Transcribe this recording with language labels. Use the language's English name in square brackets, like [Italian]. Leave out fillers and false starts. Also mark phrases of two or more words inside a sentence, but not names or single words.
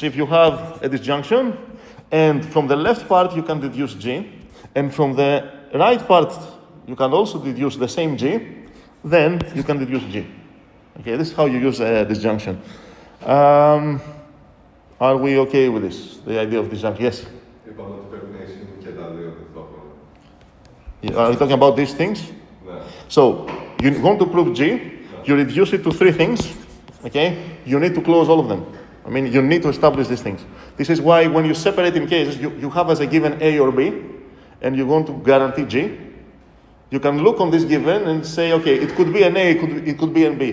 [English] If you have a disjunction, and from the left part you can deduce G, and from the right part you can also deduce the same G, then you can deduce G. Okay, this is how you use disjunction. Are we okay with this? The idea of disjunction? Yes? [Greek] Είπαμε ότι πρέπει να ισχύουν και τα 2 ταυτόχρονα. [English] Are you talking about these things? [Greek] Ναι. [English] So, you want to prove G, you reduce it to 3 things, okay? You need to close all of them. I mean, you need to establish these things. This is why when you separate in cases, you have as a given A or B, and you want to guarantee G. You can look on this given and say, okay, it could be an A, it could be an B.